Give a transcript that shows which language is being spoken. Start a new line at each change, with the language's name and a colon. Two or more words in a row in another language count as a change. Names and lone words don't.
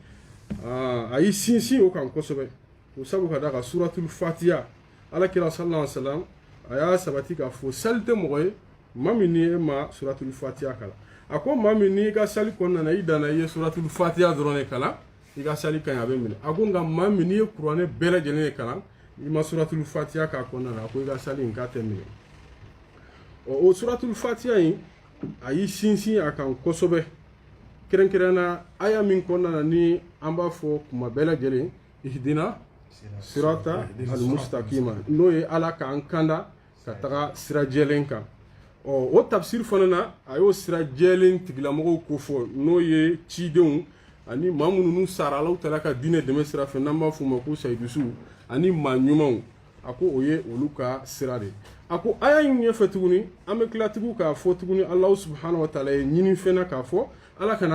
Bambara: a y'i sinsin o kan kosɛbɛ o sabu ka da ka suratul fatiha alakira
Arabic: صلى الله عليه وسلم
Bambara: a y'a sabati k'a fɔ sali tɛ mɔgɔ ye maa min ni e ma suratul fatiha kalan a ko maa min n'i ka sali kɔnɔna na i danna i ye suratul fatiha dɔrɔn de kalan i ka sali ka ɲi a bɛ minɛ a ko nka maa min n'i ye kuranɛ bɛɛ lajɛlen de kalan i ma suratul fatiha k'a kɔnɔna na a ko i ka sali in k'a tɛ minɛ o suratul fatiha in a y'i sinsin a kan kosɛbɛ kɛrɛnkɛrɛnna aya min kɔnɔna na ni an b'a fɔ kuma bɛɛ lajɛlen
Arabic: اهدنا الصراط المستقيم
Bambara: n'o ye ala k'an kanda ka taga sira jɛlen kan o tafsir fana na a y'o sira jɛlen tigilamɔgɔw ko fɔ n'o ye cidenw ani maa minnu n'u sara alaw taala ka diinɛ dɛmɛ sira fɛ n'an b'a f'u ma ko sayidusuw ani maa ɲumanw a ko o ye olu ka sira de a ko aya in ɲɛfɛ tuguni an bɛ tila tugun k'a fɔ tuguni
Arabic: الله سبحانه وتعالى
Bambara: ye ɲini fɛnɛ k'a fɔ ala kana